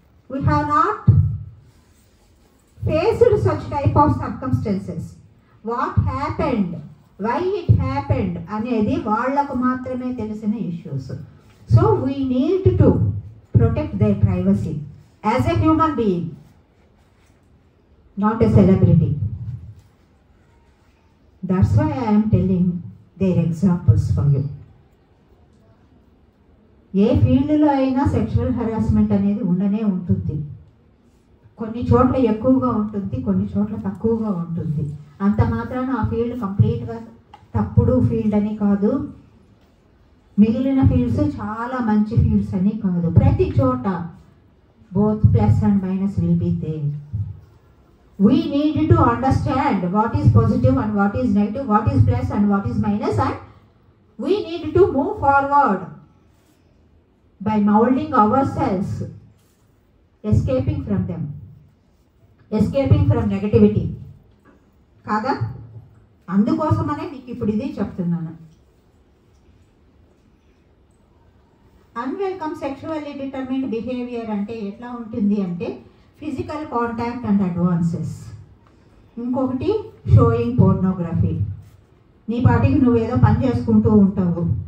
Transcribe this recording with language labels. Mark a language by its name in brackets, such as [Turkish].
[English] We have not faced such type of circumstances. What happened, why it happened [Telugu] అనేది వాళ్లకు మాత్రమే తెలిసిన issues. [English] So we need to protect their privacy as a human being, not a celebrity. That's why I am telling their examples for you. [Telugu] ఏ ఫీల్డ్లో అయినా sexual harassment అనేది ఉండనే ఉంటుంది. కొన్ని చోట్ల ఎక్కువగా ఉంటుంది, కొన్ని చోట్ల తక్కువగా ఉంటుంది. అంత మాత్రాన ఆ ఫీల్డ్ కంప్లీట్గా తప్పుడు ఫీల్డ్ అని కాదు, మిగిలిన ఫీల్డ్స్ చాలా మంచి ఫీల్డ్స్ అని కాదు. ప్రతి చోట [English] Both plus and minus will be there. We need to understand what is positive and what is negative, what is plus and what is minus, and we need to move forward by molding ourselves, escaping from them, escaping from negativity. [Telugu] కాదా? అందుకోసమనే మీకు ఇప్పుడు ఇది చెప్తున్నాను. [English] unwelcome sexually determined behaviour [Telugu] అంటే ఎట్లా ఉంటుంది అంటే, [English] Physical contact and advances. [Telugu] ఇంకొకటి [English] Showing pornography. [Telugu] నీ పాటికి నువ్వేదో పని చేసుకుంటూ ఉంటావు.